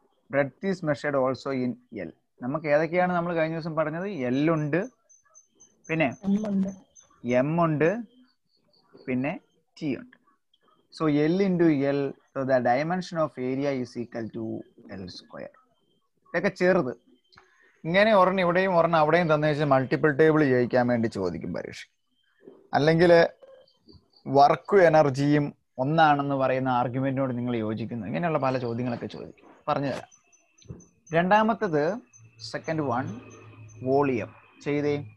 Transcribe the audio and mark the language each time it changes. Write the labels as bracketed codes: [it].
[en] Breadth is measured also in L. [ml] നമുക്ക് ഏതൊക്കെയാണ് നമ്മൾ കഴിഞ്ഞ ദിവസം പറഞ്ഞത്? L ഉണ്ട്, പിന്നെ M ഉണ്ട്, പിന്നെ T ഉണ്ട്. [en] So L into L, so the dimension of area is equal to L square. [ml] ഇതൊക്കെ ചെറുത്. ഇങ്ങനെ ഒരെണ്ണം ഇവിടെയും ഒരെണ്ണം അവിടെയും തന്നു വെച്ചാൽ മൾട്ടിപ്പിൾ ടേബിൾ ജയിക്കാൻ വേണ്ടി ചോദിക്കും പരീക്ഷ. അല്ലെങ്കിൽ വർക്കും എനർജിയും ഒന്നാണെന്ന് പറയുന്ന ആർഗ്യുമെന്റിനോട് നിങ്ങൾ യോജിക്കുന്നു. ഇങ്ങനെയുള്ള പല ചോദ്യങ്ങളൊക്കെ ചോദിക്കും. പറഞ്ഞു തരാം. രണ്ടാമത്തത് സെക്കൻഡ് വൺ വോളിയം ചെയ്തേ.